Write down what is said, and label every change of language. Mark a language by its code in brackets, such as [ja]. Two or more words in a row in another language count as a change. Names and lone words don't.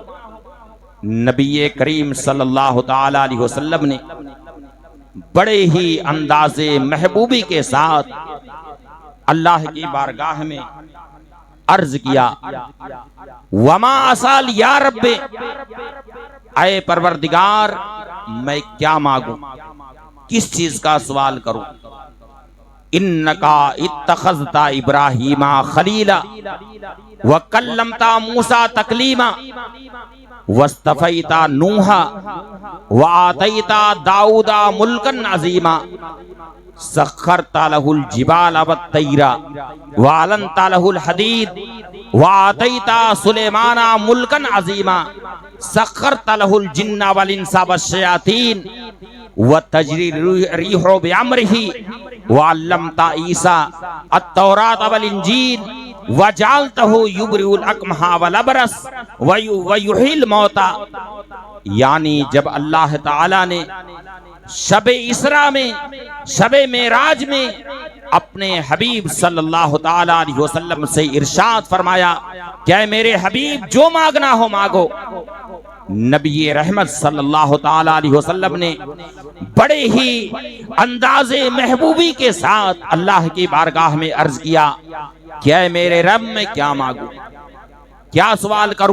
[ur] نبی کریم صلی اللہ تعالی علیہ وسلم نے بڑے ہی انداز محبوبی کے ساتھ اللہ کی بارگاہ میں عرض کیا، [ar] وما اسال یا رب، [ur] اے پروردگار میں کیا مانگوں، کس چیز کا سوال کروں۔ [ar] انکا اتخذت ابراہیم خلیلا وکلمت موسیٰ تکلیما واصطفیت نوحا وآتیت داؤد ملکا عظیما سخرت له الجبال والطیر وعلنت له الحدید وآتیت سلیمان ملکا عظیما سخرت له الجن والانس والشیاطین وتجری الریح بامرہ وعلمت عیسیٰ التوراۃ والانجیل وجعلتہ یبرئ الاکمہ والابرص ویحیی الموتیٰ۔ [ur] یعنی جب اللہ تعالی نے شب اسراء میں، شب معراج میں اپنے حبیب صلی اللہ تعالی علیہ وسلم سے ارشاد فرمایا کہ اے میرے حبیب جو مانگنا ہو مانگو، نبی رحمت صلی اللہ تعالی علیہ وسلم نے بڑے ہی انداز محبوبی کے ساتھ اللہ کی بارگاہ میں عرض کیا کہ اے میرے رب میں کیا مانگوں، کیا سوال کروں۔